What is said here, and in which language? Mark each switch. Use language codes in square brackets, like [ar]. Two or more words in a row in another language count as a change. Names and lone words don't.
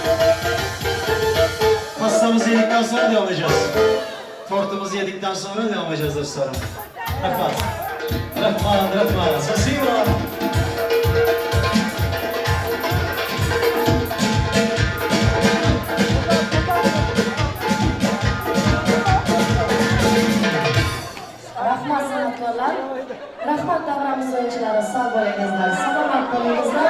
[tr] Pastamızı yedikten sonra devam edeceğiz. Tortumuzu yedikten sonra devam edeceğiz dostlarım. [uz] Rahman. Rahman, Rahman. [ru] Спасибо. [uz] Rahmat sanatkorlar, rahmat davramiz o'yinchilari, sog' bo'lingizlar, salomat bo'lingizlar.